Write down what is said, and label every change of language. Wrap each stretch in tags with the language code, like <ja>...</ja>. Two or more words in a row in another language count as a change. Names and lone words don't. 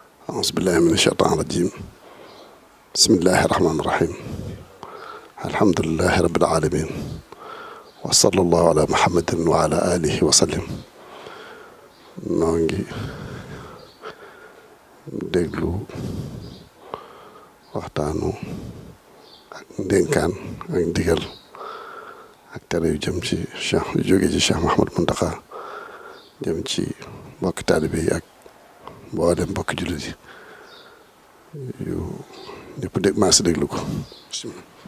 <ar>أعوذ بالله من الشيطان الرجيم بسم الله الرحمن الرحيم الحمد لله رب العالمين وصلى الله على محمد وعلى آله وسلم</ar> <wo>noo ngi déglu waxtaanu ak ndénkaan ak ndigal ak tere yu jëm ci Cheikh yu jóge ci Cheikh Mouhamadou Mountakha jëm ci mbokki taalibe yi ak mboolem mbokki jullit yi yu ñëpp dégg maa si déglu ko bismillah.</wo>